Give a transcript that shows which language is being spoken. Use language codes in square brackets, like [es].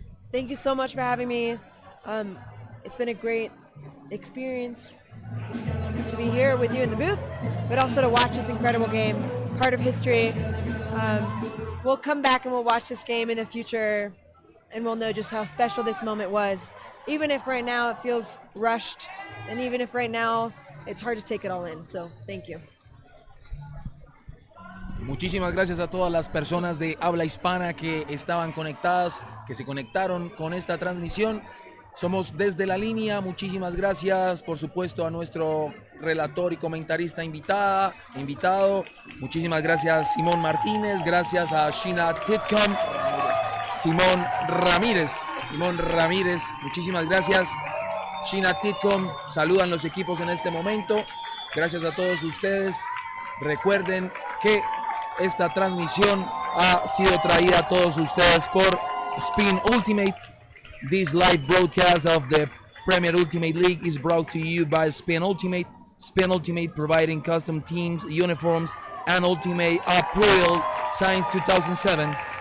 [en] Thank you so much for having me. It's been a great experience to be here with you in the booth, but also to watch this incredible game, part of history. We'll come back and we'll watch this game in the future, and we'll know just how special this moment was, even if right now it feels rushed, and even if right now it's hard to take it all in. So thank you. [es] Muchísimas gracias a todas las personas de habla hispana que estaban conectadas, que se conectaron con esta transmisión. Somos Desde la Línea. Muchísimas gracias, por supuesto, a nuestro relator y comentarista invitado. Muchísimas gracias, Simón Martínez. Gracias a Sheena Titcomb. Simón Ramírez. Muchísimas gracias. Sheena Titcomb. Saludan los equipos en este momento. Gracias a todos ustedes. Recuerden que esta transmisión ha sido traída a todos ustedes por Spin Ultimate. [en] This live broadcast of the Premier Ultimate League is brought to you by Spin Ultimate. Spin Ultimate providing custom teams, uniforms, and Ultimate apparel since 2007.